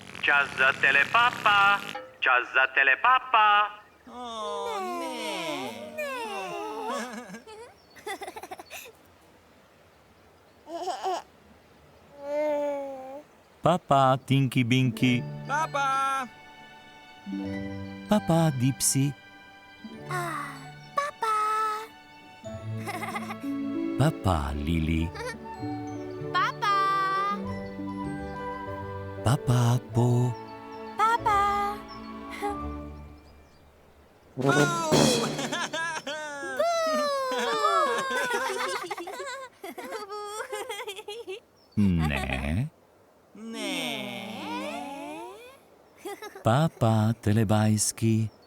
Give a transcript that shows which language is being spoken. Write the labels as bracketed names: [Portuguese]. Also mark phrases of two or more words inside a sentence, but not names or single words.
[Slovenian] Čas za telepapa. Čas za telepapa. Papa, Tinky Binky. Papa! Papa, Dipsy. Papa, Lili. Papa! Papa, Po. Papa! Ne. Ne. Papa, Telebajski.